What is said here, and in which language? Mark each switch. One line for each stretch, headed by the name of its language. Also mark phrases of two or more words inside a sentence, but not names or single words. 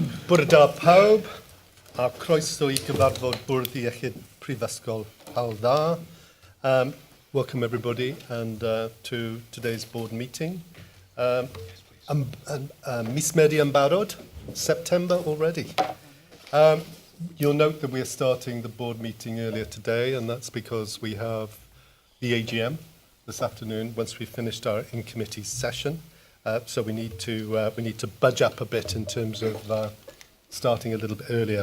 Welsh: Bwrdd Dda pawb, a croeso I gyfarfod Bwrdd Iechyd Prifysgol Hywel Dda.
English: Welcome everybody and to today's board meeting.
Welsh: Mis Medi yn barod,
English: September already. You'll note that we are starting the board meeting earlier today, and that's because we have the AGM this afternoon once we've finished our in-committee session. So we need to budge up a bit in terms of starting a little bit earlier.